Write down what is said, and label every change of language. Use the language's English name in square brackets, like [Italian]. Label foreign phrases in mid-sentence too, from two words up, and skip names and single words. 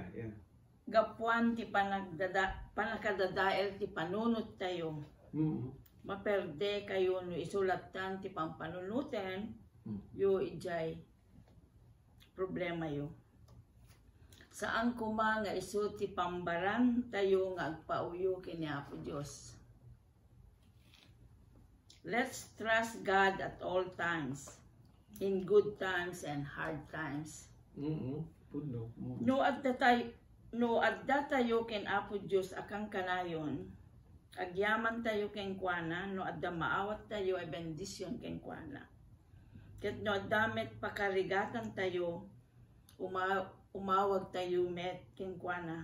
[Iloko] gapuan ti panakadadael ti panunot tayo. Maperde kayo no isulatan ti pampanunuten yo ijay problema yo. Saan kuma nga iso ti pambaran tayo nga agpauyo kini Apo Dios. [English] Let's trust God at all times, in good times and hard times. [Iloko] No adda tayo ken Apo Dios akang kanayon, agyaman tayo ken kuana, no adda maawat tayo ay bendisyon ken kuana. Ket no addamet pakarigatan tayo, umawag tayo met ken kuana.